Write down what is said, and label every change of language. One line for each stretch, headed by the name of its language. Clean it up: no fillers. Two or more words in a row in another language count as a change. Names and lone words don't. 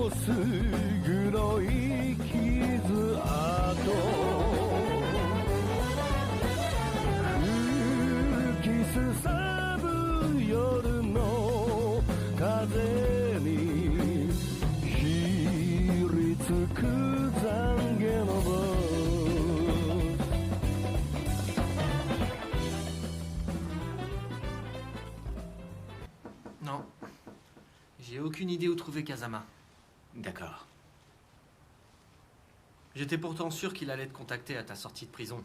Japanese: 黒い傷跡吹きすさぶ夜の風にひりつく懺悔の棒
French: Non. J'ai aucune idée où trouver Kazama. D'accord. J'étais pourtant sûr qu'il allait te contacter à ta sortie de prison.